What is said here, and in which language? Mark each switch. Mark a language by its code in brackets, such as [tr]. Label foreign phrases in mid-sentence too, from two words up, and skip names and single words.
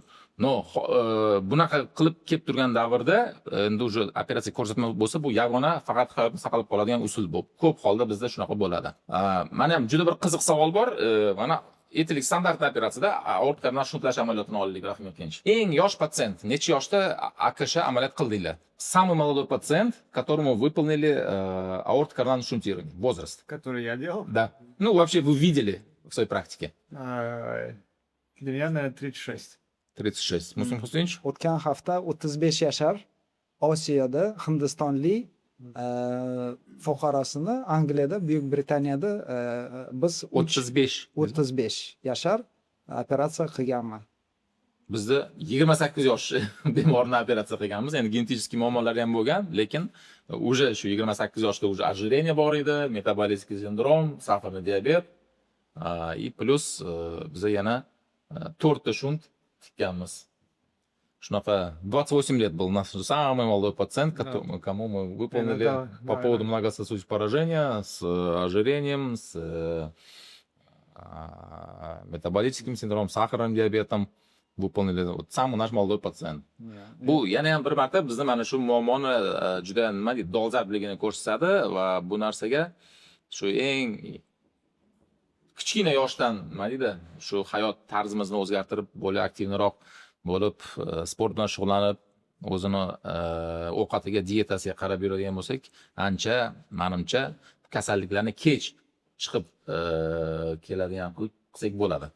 [uz] No, bunaqa qilib kelib turgan davrda endi o'sha operatsiya ko'rsatma bo'lsa, bu yagona faqat hayotni saqlab qoladigan usul bu. Ko'p holda bizda shunaqa bo'ladi. Mana ham juda bir qiziq savol bor. Mana aytaylik, standart operatsiyada aorta koronar shuntlash amaliyotini olaylik, Rahim Yurtgench. Eng yosh patsient necha yoshda AKШ amaliyot qildinglar? [ru] Самый молодой пациент, которому выполнили аорта коронарное шунтирование, возраст. Который я делал? Да. Ну, вообще вы видели в своей практике? Для меня, наверное, 36. 36. [uz] Muslim Husaynovich? O'tgan hafta 35 yashar Osiyoda Hindistonlik fuqarosini Angliyada, Buyuk Britaniyada biz 35 yashar operatsiya qilganman. Bizda 28 yosh bemorni operatsiya qilganmiz. Endi genetik muammolari ham bo'lgan, lekin уже shu 28 yoshda [ru] уже ожирение [uz] bor edi, metabolический sindrom, [ru] сахарный диабет, и плюс [uz] biza yana 4 ta shunt tikkanmiz. [ru] Shunaqa 28 лет был наш самый молодой пациент, кому мы выполнили по поводу многососудистого поражения с ожирением, с метаболическим синдромом, сахарным диабетом. Выполнили вот самый наш молодой пациент. [uz] Bu yana ham bir marta bizni mana shu muammoni juda nima deydi, dolzarbligini ko'rsatadi va bu narsaga shu eng kichkina yoshdan nima deydi, shu hayot tarzimizni o'zgartirib, bo'lib aktivroq bo'lib, sport bilan shug'ullanib, o'zini ovqatiga, dietasiga qarab yuradigan bo'lsak, ancha menimcha kasalliklarni kech chiqib keladigan qilsak bo'ladi.